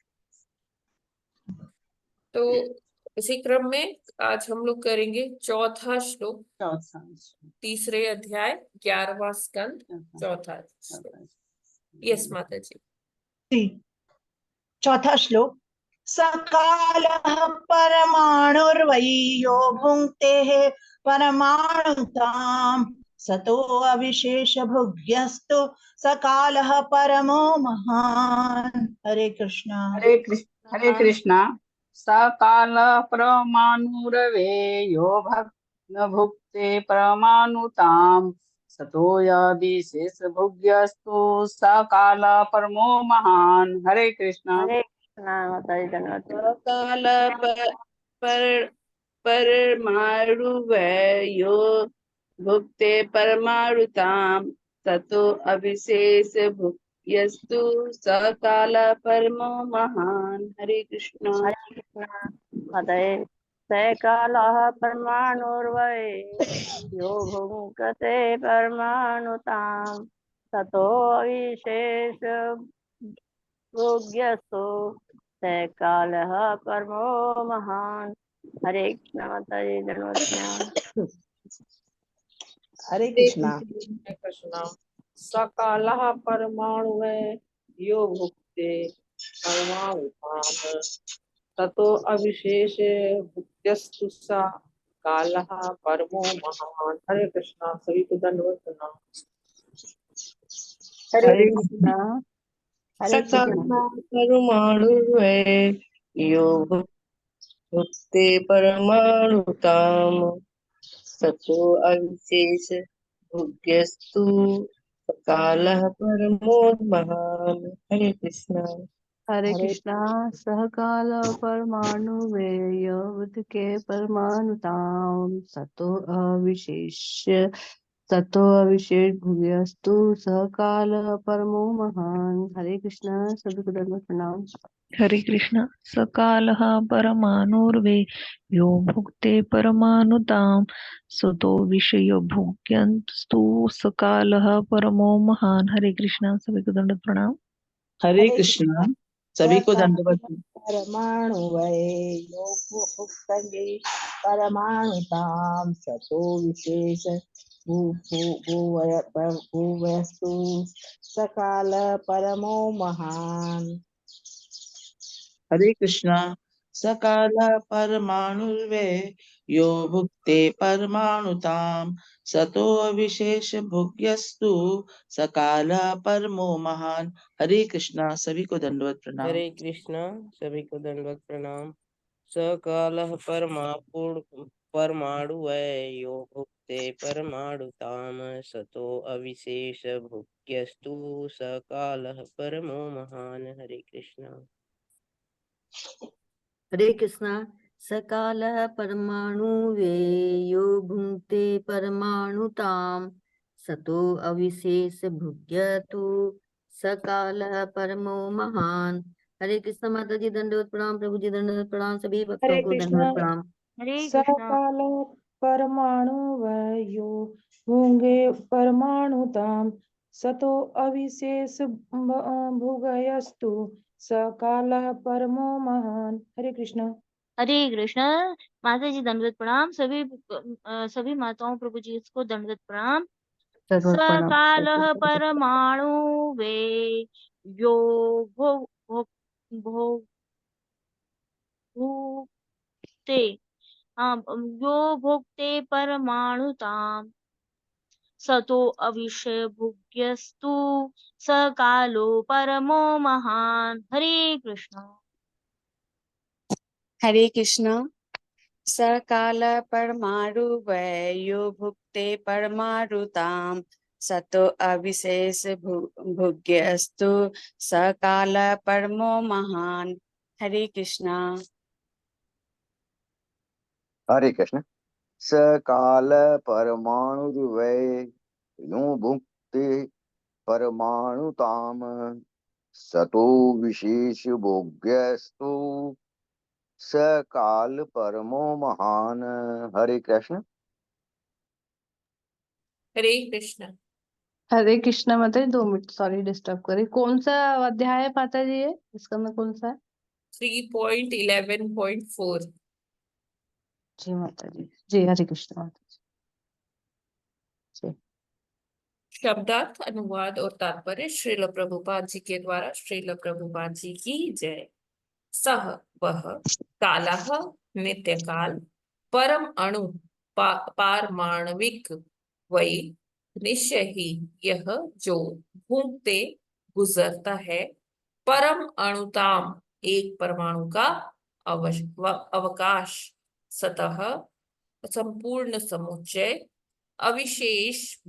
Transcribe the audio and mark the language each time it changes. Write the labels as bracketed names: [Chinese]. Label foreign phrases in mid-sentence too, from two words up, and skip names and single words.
[Hindi] तो इसी क्रम में आज हम लोग करेंगे चौथा श्लोक, तीसरे अध्याय, 11वां स्कंद, चौथा श्लोक। यस माता जी। जी, चौथा श्लोक। [Sanskrit] सकालः परमाणुर्वै यो भुङ्क्तेः परमाणुताम् सतो अविशेष भुग्यस्तु सकालः परमो महान्। [Hindi] हरे कृष्णा। हरे कृष्णा। [Sanskrit] सकाल परमाणुरवे यो भक्त भुक्ते परमाणुताम सतो विशेष भुग्यस्तु सकाल परमो महान। [Hindi] हरे कृष्णा। हरे कृष्णा। माता जी धन्यवाद। [Sanskrit] सकाल परमाणुवे यो भुक्ते परमाणुताम सतो अविशेष यस्तु सकाल परमो महान। [Hindi] हरे कृष्णा। हरे कृष्णा। [Sanskrit] हृदय सकालः परमाणुर्वै यो भुङ्क्ते परमाणुतां ततो विशेष भोग्यस्तु सकालः परमो महान। [Hindi] हरे कृष्णा। माता जी धन्यवाद। हरे कृष्णा। हरे कृष्णा। [Sanskrit] सकालः परमाणुवे यो भुक्ते परमाणुताम् ततो अविशेष भुक्त्यस्तु सा कालः परमो महान। [Hindi] हरे कृष्णा। सभी को दंडवत प्रणाम। हरे कृष्णा। हरे कृष्णा। [Sanskrit] सकालः परमाणुवे यो भुक्ते परमाणुताम् ततो अविशेष भुग्यस्तु कालः परमो महान। [Hindi] हरे कृष्णा। हरे कृष्णा। [Sanskrit] सहकाल परमाणु वेद के परमाणुताम सतो अविशेष भूयस्तु सहकाल परमो महान। [Hindi] हरे कृष्णा। सभी को दंडवत प्रणाम। हरे कृष्ण। [Sanskrit] सकालः परमाणुर्वे यो भुक्ते परमाणुतां सतो विषयो भुग्यस्तु सकालः परमो महान। [Hindi] हरे कृष्णा। सभी को दंडवत प्रणाम। हरे कृष्णा। सभी को दंडवत। [Sanskrit] परमाणु वै यो भुक्ते परमाणुताम सतो विशेष भूवस्तु सकाल परमो महान। [Hindi] हरे कृष्णा। [Sanskrit] सकाल परमाणुर्वे यो भुक्ते परमाणुताम सतो विशेष भोग्यस्तु सकाल परमो महान। [Hindi] हरे कृष्णा। सभी को दंडवत प्रणाम। हरे कृष्णा। सभी को दंडवत प्रणाम। [Sanskrit] सकालः परमाणु यो भुक्ते परमाणुताम सतो अविशेष भुक्यस्तु सकालः परमो महान। [Hindi] हरे कृष्णा। हरे कृष्णा। [Sanskrit] सकाल परमाणु यो भुङ्क्ते परमाणुताम सतो अविशेष भुग्यतु सकाल परमो महान। [Hindi] हरे कृष्णा। माता जी दंडवत प्रणाम। प्रभु जी दंडवत प्रणाम। सभी भक्तों हरे को कृष्णा। दंडवत प्रणाम। हरे कृष्णा। [Sanskrit] सकाल परमाणु वयो भुंगे परमाणुताम सतो अविशेष भुगयस्तु सकाल परमो महान। [Hindi] हरे कृष्णा। हरे कृष्णा। माता जी दंडवत प्रणाम। सभी माताओं प्रभु जी को दंडवत प्रणाम। दंडवत प्रणाम। [Sanskrit] सकाल परमाणु वे यो भो भो भो भुक्ते यो भुक्ते परमाणुताम सतो अविशेष भुग्यस्तु सकालो परमो महान। [Hindi] हरे कृष्णा। हरे कृष्णा। [Sanskrit] सकाल परमाणु यो भुक्ते परमाणुताम सतो अविशेष भुग्यस्तु सकाल परमो महान। [Hindi] हरे कृष्णा। हरे कृष्ण। [Sanskrit] सकाल परमाणुर्वै यो भुक्ते परमाणुताम सतो विशेष भोग्यस्तु सकाल परमो महान। [Hindi] हरे कृष्ण। हरे कृष्ण। हरे कृष्णा। माता जी 2 मिनट, [English] sorry disturb [Hindi] करी। कौन सा अध्याय है माता जी ये? इसका में कौन सा है? 3.11.4। जी माता जी। जी हरे कृष्णा माता जी। जी। शब्दार्थ, अनुवाद और तात्पर्य श्रील प्रभुपाद जी के द्वारा। श्रील प्रभुपाद जी की जय। सह वह कालः नित्य काल परम अणु पारमाणविक वही निश्चय ही यह जो घूमते गुजरता है परम अणुताम एक परमाणु का अवकाश सतह संपूर्ण समुच्चय अविशेष